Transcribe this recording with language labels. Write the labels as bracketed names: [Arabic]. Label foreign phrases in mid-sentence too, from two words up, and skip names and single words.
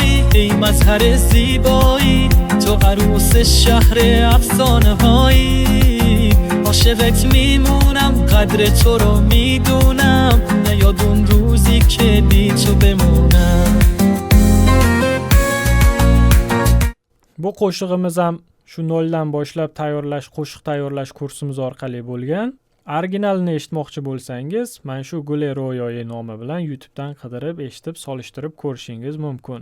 [Persian] ای مظهر زیبایی، تو عروس شهر افسانه هایی. عاشقت میمونم، قدر تو رو میدونم، نیاد اون روزی که بی تو بمونم. [Uzbek] Bu qo'shig'imiz ham shu noldan boshlab qo'shiq tayyorlash kursimiz orqali bo'lgan. Originalini eshitmoqchi bo'lsangiz, mana shu Gule Ro'yoyi nomi bilan YouTube'dan qidirib, eshitib, solishtirib ko'rishingiz mumkin.